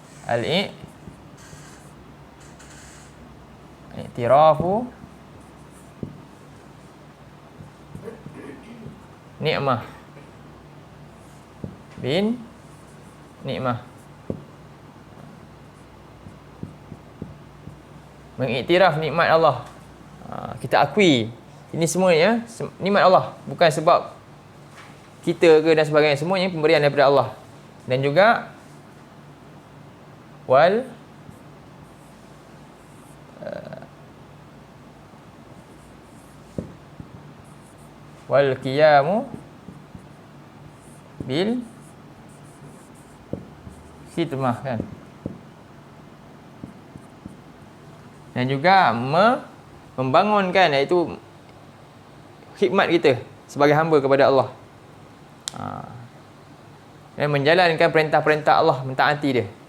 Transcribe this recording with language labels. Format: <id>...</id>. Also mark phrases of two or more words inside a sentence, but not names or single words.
<ar>اعتراف نعمة بنعمة.</ar> <ms>Mengiktiraf nikmat Allah. Kita akui ini semuanya nikmat Allah, bukan sebab kita ke dan sebagainya, semuanya pemberian daripada Allah. Dan juga</ms> <ar>والقيام بالخدمة,</ar> <ms>kan. Dan juga membangunkan, iaitu khidmat kita sebagai hamba kepada Allah. Dan menjalankan perintah-perintah Allah, mentaati dia.</ms>